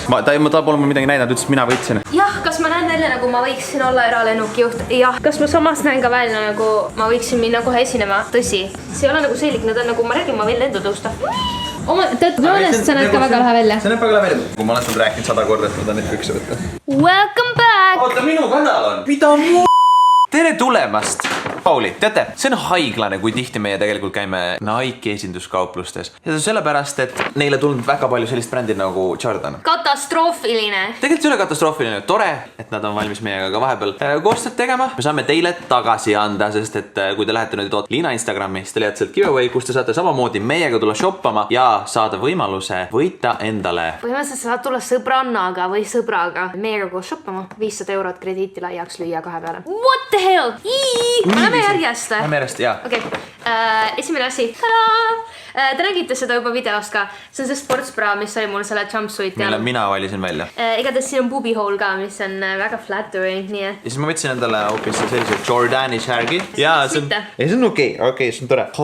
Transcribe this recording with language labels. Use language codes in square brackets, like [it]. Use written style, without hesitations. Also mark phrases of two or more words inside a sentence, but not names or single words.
[et] Ta pole mul midagi näidanud, ütles, mina võitsin. Jah, kas ma näen välja nagu ma võiksin olla eralennukijuht? Jah, kas ma samas näen ka välja nagu ma võiksin minna kohe esinema? Tõsi, see ei ole nagu sellik, nad on nagu, ma räägin, ma võin lendu tõusta. Sa näed ka väga lahe välja. See näeb väga lahe välja. Kui ma olen seda rääkinud 100 korda, et ma tahan neid pükse võtta. [en] Welcome back! [et] Oota, minu kanal on. Mida mu... Tere tulemast! Pauli, teate, see on haiglane, kui tihti meie tegelikult käime Nike esinduskauplustes. Ja see on sellepärast, et neile tulnud väga palju sellist brändi nagu Jordan. Katastroofiline! Tegelikult ei ole katastroofiline, tore, et nad on valmis meiega ka vahepeal koostööd tegema. Me saame teile tagasi anda, sest et kui te lähete nüüd Liina Instagrami, siis te leiate sealt giveaway, kus te saate samamoodi meiega tulla shoppama ja saada võimaluse võita endale. Põhimõtteliselt saad tulla sõbrannaga või sõbraga meiega koos shoppama. 500 eurot krediiti laiaks lüüa 2 peale. [en] What the hell? [et] Lähme järjest. Lähme järjest, jaa. Okei. Esimene asi. Te nägite seda juba videost ka. See on see sportsbra, mis oli mul selle jumpsuit. Mille mina valisin välja. Igatahes siin on [en] booby hole [et] ka, mis on väga flattering. Nii et... Ja siis ma võtsin endale hoopis sellise Jordani särgi. Ja see on okei, see on tore.